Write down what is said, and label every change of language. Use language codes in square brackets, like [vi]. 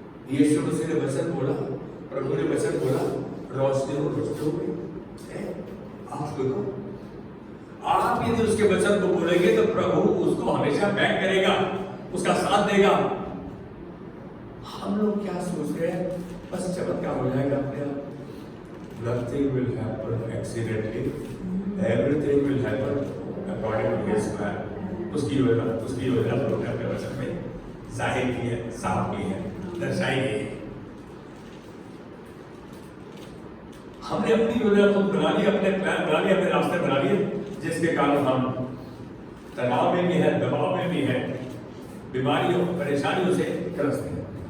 [hi] यीशु मसीह ने वचन बोला, प्रभु ने वचन बोला, रोशनी हो रोशनी हो गई। आप देखो, आप यदि उसके वचन को बोलेंगे तो प्रभु उसको हमेशा बैक करेगा, उसका साथ देगा। हम लोग क्या सोच रहे हैं, बस चमत्कार हो जाएगा अपने आप। [en] Nothing will happen accidentally, everything will happen according to His plan. [hi] उसकी योजना प्रभु ने अपने वचन में जाहिर की है, साफ की है, दर्शाई गई है। हमने अपनी योजना को बना ली, अपने प्लान बना लिए, अपने रास्ते बना लिए, जिसके कारण हम तनाव में भी है, दबाव में भी है, बीमारियों परेशानियों से ग्रस्त हैं।